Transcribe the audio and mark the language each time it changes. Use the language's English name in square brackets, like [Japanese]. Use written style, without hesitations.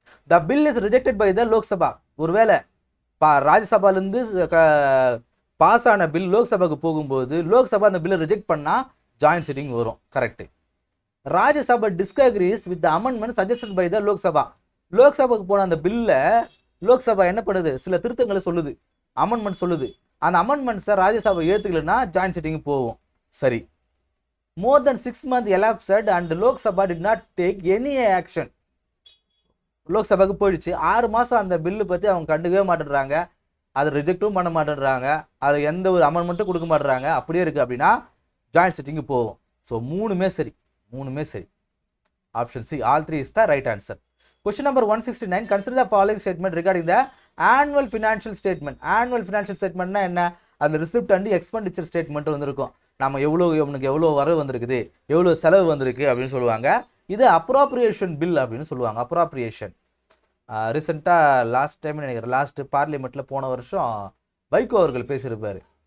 [English] The bill is rejected by the Lok Sabha. [Tamil] ஒருவேளை ராஜ்யசபாலேருந்து pass ஆன bill லோக்சபாவுக்கு போகும்போது லோக்சபா அந்த பில்லை ரிஜெக்ட் பண்ணால் ஜாயிண்ட் சிட்டிங் வரும். Correct. [English] Rajya Sabha disagrees with the amendment suggested by the Lok Sabha. [Tamil] லோக்சபாவுக்கு போன அந்த பில்லை லோக்சபா என்ன பண்ணுது? சில திருத்தங்களை சொல்லுது, அமெண்ட்மெண்ட் சொல்லுது. அந்த அமெண்ட்மெண்ட்ஸை ராஜ்யசபா ஏற்றுக்கலன்னா ஜாயிண்ட் சிட்டிங் போகும். சரி. [English] More than 6 months elapsed and Lok Sabha did not take any action. [Tamil] லோக்சபாவுக்கு போயிடுச்சு. 6 மாதம் அந்த பில்லு பற்றி அவங்க கண்டுக்கவே மாட்டேன்றாங்க, அதை ரிஜெக்டும் பண்ண மாட்டேன்றாங்க, அதில் எந்த ஒரு அமெண்ட்மெண்ட்டும் கொடுக்க மாட்டேறாங்க. அப்படியே இருக்குது அப்படின்னா ஜாயிண்ட் சிட்டிங்கு போகும். ஸோ மூணுமே சரி. [English] Option C, all 3 is the right answer. Question number 169. Consider the following statement regarding the annual financial statement. [Tamil] Annual financial statementனா என்ன? அந்த ரிசிப்ட் அண்ட் எக்ஸ்பெண்டிச்சர் ஸ்டேட்மெண்ட் வந்துருக்கும். நம்ம எவ்வளோ வரவு வந்திருக்குது, எவ்வளோ செலவு வந்திருக்கு அப்படின்னு சொல்லுவாங்க. இது அப்ராப்ரியேஷன் பில் அப்படின்னு சொல்லுவாங்க. அப்ராப்ரியேஷன் ரீசெண்டாக லாஸ்ட் டைம் நினைக்கிறேன், லாஸ்ட் பார்லிமெண்ட்டில் போன வருஷம் வைகோ அவர்கள் பேசியிருப்பார்.